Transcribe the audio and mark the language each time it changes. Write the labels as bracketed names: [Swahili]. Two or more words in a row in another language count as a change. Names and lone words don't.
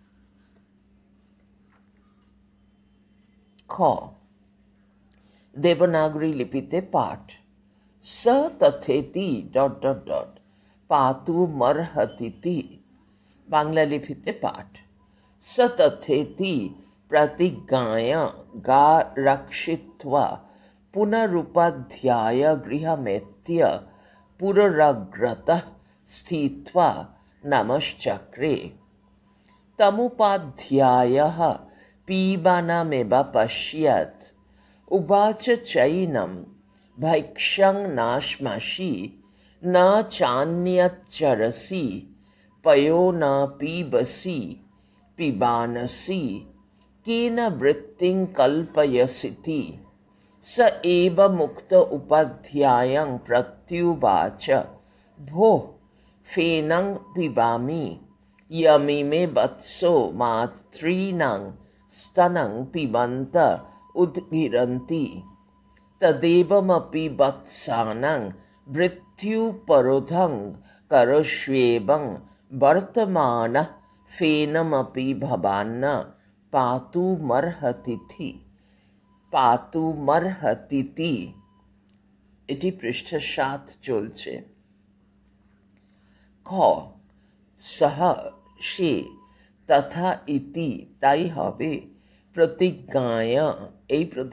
[Bangla] খ দেবনাগরী লিপিতে পাঠ। [Sanskrit] স তথেতি ... পাতু মর্হতিতি। [Bangla] বাংলা লিপিতে পাঠ। [Sanskrit] স তথেতি প্রতিজ্ঞায় গা রক্ষিত্বা পুনরুপাধ্যায় গৃহমেত্য পুররগ্রতঃ স্থিত্বা নমশ্চক্রে। তমুপাধ্যায়ঃ পিবানমেব পশ্যত উবাচ চৈনম ভৈক্ষং নাশ্মসি ন চান্যচ্চরসি পয়ো ন পিবসি পিবানসি কেন বৃত্তিং কল্পয়সিতি। स एव मुक्त उपाध्यायं प्रत्युवाच, भोः फेनं पिबामि यमिमे वत्सो मातॄणां स्तनं पिबन्त उद्गिरन्ति, तदेवमपि वत्सानां मृत्युपरोधं करोष्वेवं वर्तमानः फेनमपि भवान्न पातुमर्हतीति। [Bangla] এটি পৃষ্ঠা ৭ চলছে। খ সহ সে, তথা ইতি তাই হবে, প্রতিজ্ঞায় এই